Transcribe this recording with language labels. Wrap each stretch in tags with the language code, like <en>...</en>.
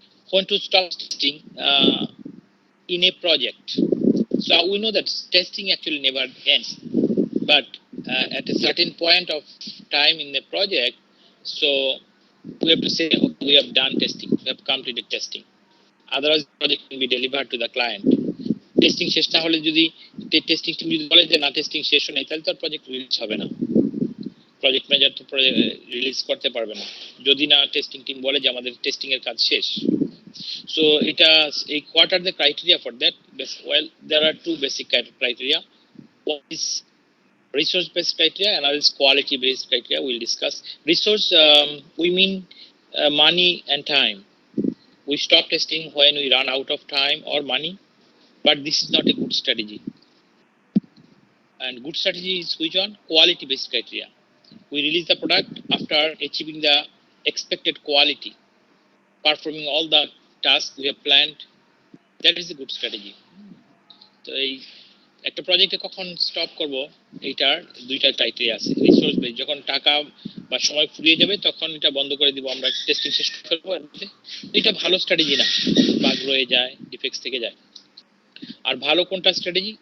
<en>When to stop testing in a project. So we know that testing actually never ends, but at a certain point of time in the project, so we have to say, okay, we have done testing, we have completed testing. Otherwise, the project can be delivered to the client.</en> <bn>Testing শেষ না হলে যদি testing team যদি বলে যে না testing শেষ হয় নাই, তাহলে তো প্রজেক্ট রিলিজ হবে না। প্রজেক্ট ম্যানেজার তো রিলিজ করতে পারবে না যদি না টেস্টিং টিম বলে যে আমাদের টেস্টিং এর কাজ শেষ।</bn> <en>So what are the criteria for that? Well, there are two basic criteria. One is resource based criteria, another is quality based criteria. We'll discuss resource. We mean money and time. We stop testing when we run out of time or money, but this is not a good strategy. And good strategy is which one? Quality based criteria. We release the product after achieving the expected quality, performing all the tasks we have planned. That is a good strategy.</en> <bn>তো এই একটা প্রজেক্টে কখন stop করব, এইটার দুইটা criteria আছে। Resource base, যখন টাকা বা সময় ফুরিয়ে যাবে তখন এটা বন্ধ করে দিব, আমরা টেস্টিং শেষ করে ফেলবো। এটা ভালো স্ট্র্যাটেজি না, বাগ রয়ে যায়, ডিফেক্টস থেকে যায়। আর ভালো কোনটা স্ট্র্যাটেজি?</bn>